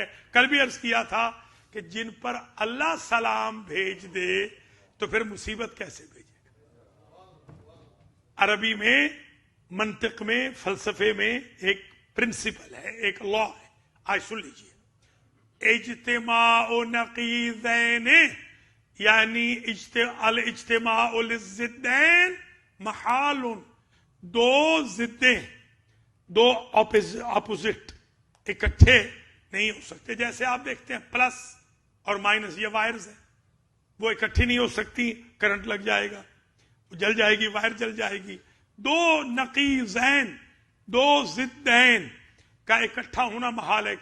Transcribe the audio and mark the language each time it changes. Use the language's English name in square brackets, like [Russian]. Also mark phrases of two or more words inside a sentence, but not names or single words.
[Urdu] کل بھی عرض کیا تھا کہ جن پر اللہ سلام بھیج دے تو پھر مصیبت کیسے بھیجے گا؟ عربی میں، منطق میں، فلسفے میں ایک پرنسپل ہے، ایک لا ہے، آج سن لیجیے۔ اجتماع نقیضین، یعنی [Arabic] الاجتماع للضدین محال، [Urdu] دو ضدیں، دو اپوزٹ اکٹھے نہیں ہو سکتے۔ جیسے آپ دیکھتے ہیں پلس اور مائنس، یہ وائرز ہیں، وہ اکٹھی نہیں ہو سکتی، کرنٹ لگ جائے گا، جل جائے گی، وائر جل جائے گی۔ دو نقیضین، دو ضدین کا اکٹھا ہونا محال ہے۔